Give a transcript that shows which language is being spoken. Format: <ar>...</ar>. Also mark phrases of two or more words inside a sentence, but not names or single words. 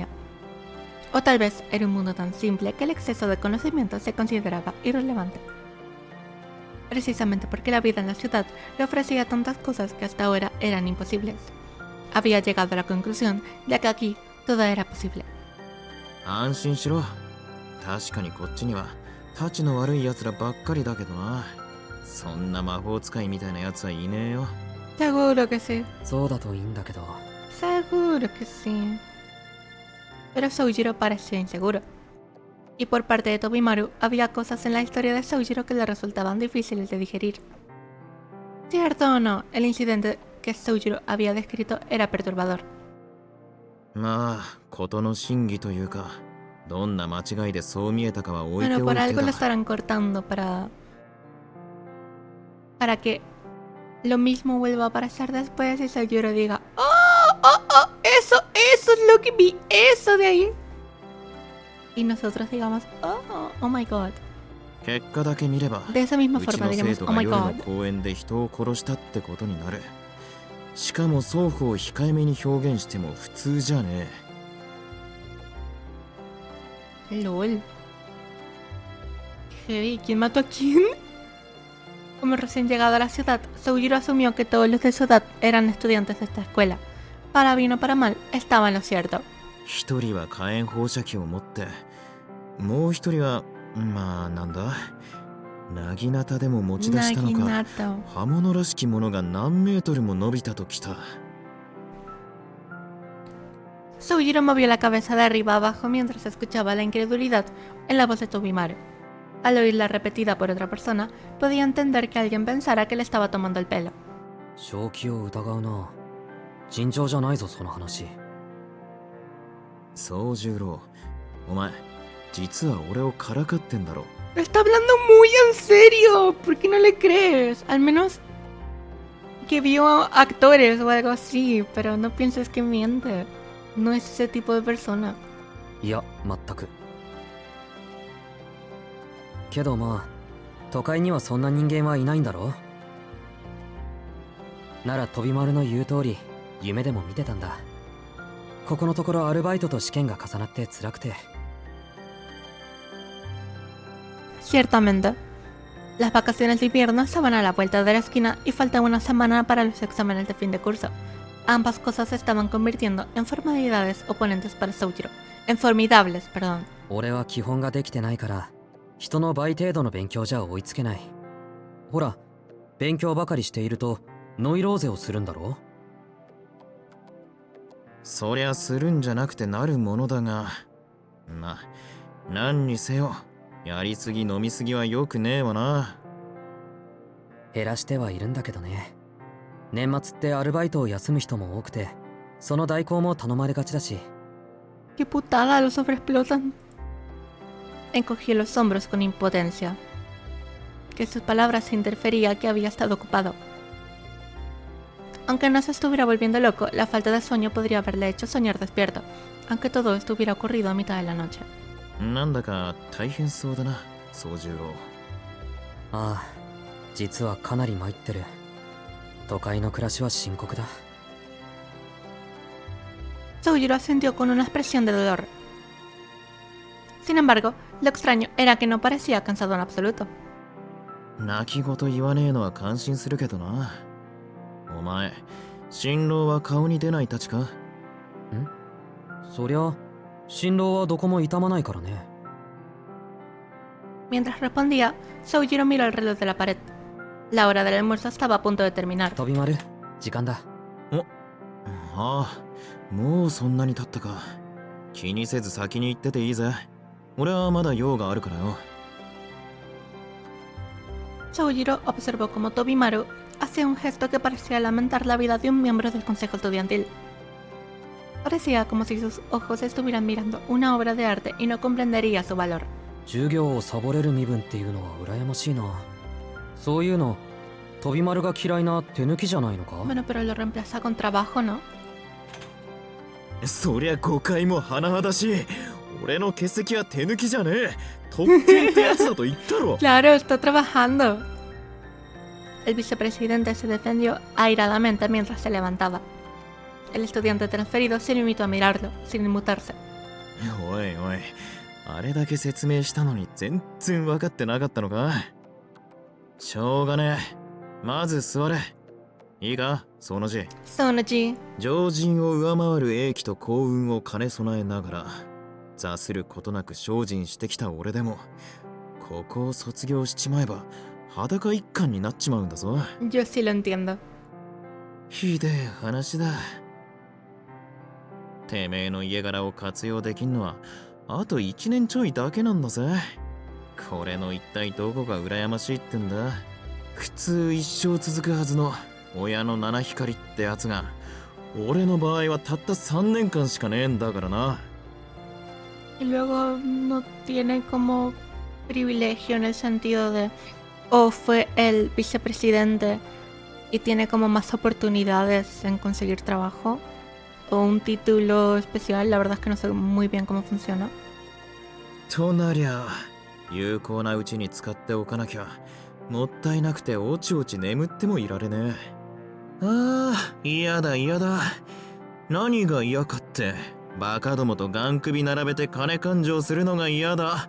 <es>O tal vez era un mundo tan simple que el exceso de conocimiento se consideraba irrelevante. Precisamente porque la vida en la ciudad le ofrecía tantas cosas que hasta ahora eran imposibles. Había llegado a la conclusión de que aquí todo era posible.</es> <ja>安心しろ。確かにこっちにはたちの悪い奴らばっかりだけどな。そんな魔法使いみたいな奴はいねえよ。</ja> <es>Seguro que sí.</es> <ja>そうだといいんだけど</ja> <es>Seguro que sí. Pero Soujiro parecía inseguro. Y por parte de Tobimaru había cosas en la historia de Soujiro que le resultaban difíciles de digerir. Cierto o no, el incidente que Soujiro había descrito era perturbador.</es> <ja>まあ、事の真偽というか、どんな間違いでそう見えたかは置いて</ja> <es>Bueno,</es> <ja>おい</ja> <es>por</es> <ja>て</ja> <es>algo lo</es> <ja>だ。</ja> <es>estarán cortando para que lo mismo vuelva a aparecer después y Soujiro diga eso es lo que vi, eso de ahí. Y nosotros digamos,</es> <en>oh my god.</en> <ja>結果だけ見れば、</ja> <es>De esa misma</es> <ja>うち</ja> <es>forma</es> <ja>の生</ja> <es>digamos,</es> <ja>徒</ja> <en>oh</en> <ja>が</ja> <en>my</en> <ja>夜の</ja> <en>god.</en> <ja>公園で人を殺したってことになる。しかも双方控えめに表現しても普通じゃねえ。</ja> <en>LOL.</en> <es>Hey, ¿quién mató a quién? Como recién llegado a la ciudad, Soujiro asumió que todos los de su edad eran estudiantes de esta escuela. Para bien o para mal, estaba en lo cierto.</es> <ja>一人は火炎放射器を持って、もう一人は、まあなんだ、なぎなたでも持ち出したのか、</ja> <es>Naginato.</es> <ja>刃物らしきものが何メートルも伸びたときた。</ja> <es>Soujiro movió la cabeza de arriba a abajo mientras escuchaba la incredulidad en la voz de Tobimaru. Al oírla repetida por otra persona, podía entender que alguien pensara que le estaba tomando el pelo.</es> <ja>正気を疑うな。尋常じゃないぞその話。宗十郎、お前、実は俺をからかってんだろ。</ja> <es>Está hablando muy en serio. ¿Por qué no le crees? Al menos que vio actores o algo así, pero no pienses que miente. No es ese tipo de persona.</es> <ja>いや全く。けどまあ都会にはそんな人間はいないんだろ。なら飛び丸の言う通り夢でも見てたんだ。ここのところアルバイトと試験が重なって辛くて。</ja> <es>Ciertamente. Las vacaciones de invierno estaban a la vuelta de la esquina y faltaba una semana para los exámenes de fin de curso. Ambas cosas se estaban convirtiendo en formalidades oponentes para Soujiro. En formidables, perdón.</es> <ja>俺は基本ができてないから人の倍程度の勉強じゃ追いつけない。ほら勉強ばかりしているとノイローゼをするんだろ。そりゃするんじゃなくてなるものだが、まあ何にせよやりすぎ飲みすぎはよくねえわな。減らしてはいるんだけどね。年末ってアルバイトを休む人も多くてその代行も頼まれがちだし。</ja> <es>¡Qué putada! Los sobreexplotan. Encogió los hombros con impotencia. Que sus palabras interfería que había estado ocupado. Aunque no se estuviera volviendo loco, la falta de sueño podría haberle hecho soñar despierto, aunque todo esto hubiera ocurrido a mitad de la noche.</es> <ja>なんだか大変そうだな、宗十郎。ああ、実はかなり参ってる。都会の暮らしは深刻だ。</ja> <es>Soujiro asintió con una expresión de dolor. Sin embargo, lo extraño era que no parecía cansado en absoluto.</es> <ja>泣き言言わねえのは感心するけどな。お前、新郎は顔に出ないたちか？そりゃ、新郎はどこも痛まないからね。</ja> <es>Mientras respondía, Soujiro miró el reloj de la pared. La hora del almuerzo estaba a punto de terminar.</es> <ja>飛び丸、時間だ。ああ、もうそんなに経ったか。気にせず先に行ってていいぜ。俺はまだ用があるからよ。</ja> <es>Soujiro observó cómo Tobimaru hacía un gesto que parecía lamentar la vida de un miembro del consejo estudiantil. Parecía como si sus ojos estuvieran mirando una obra de arte y no comprendería su valor.</es> <ja>授業をサボれる身分っていうのは羨ましいな。そういうの、飛び丸が嫌いな手抜きじゃないのか？</ja> <es>Bueno, pero lo reemplaza con trabajo, ¿no?</es> <ja>そりゃ誤解も甚だしい。俺の欠席は手抜きじゃねえ。特権ってやつだと言ったろ。</ja> <es>Claro, está trabajando. El vicepresidente se defendió airadamente mientras se levantaba. El estudiante transferido se limitó a mirarlo, sin inmutarse.</es> <ja>おいおい、あれだけ説明したのに全然分かってなかったのか？しょうがねえ。まず座れ。いいか、その字。</ja> <es>Sonoji.</es> <ja>常人を上回る英気と幸運を兼ね備えながら、座することなく精進してきた俺でも、ここを卒業しちまえば裸一貫になっちまうんだぞ。</ja> <es>Yo sí lo entiendo.</es> <ja>ひでえ話だ。てめえの家柄を活用できんのはあと1年ちょいだけなんだぜ。これの一体どこが羨ましいってんだ。普通一生続くはずの親の七光ってやつが、俺の場合はたった3年間しかねえんだからな。</ja> <es>Y luego no tiene como privilegio en el sentido de, o fue el vicepresidente y tiene como más oportunidades en conseguir trabajo, o un título especial. La verdad es que no sé muy bien cómo funciona.</es> <ja>となりゃ有効なうちに使っておかなきゃもったいなくておちおち眠ってもいられねえ。ああ、嫌だ嫌だ。何が嫌かって、バカどもとガン首並べて金勘定するのが嫌だ。</ja>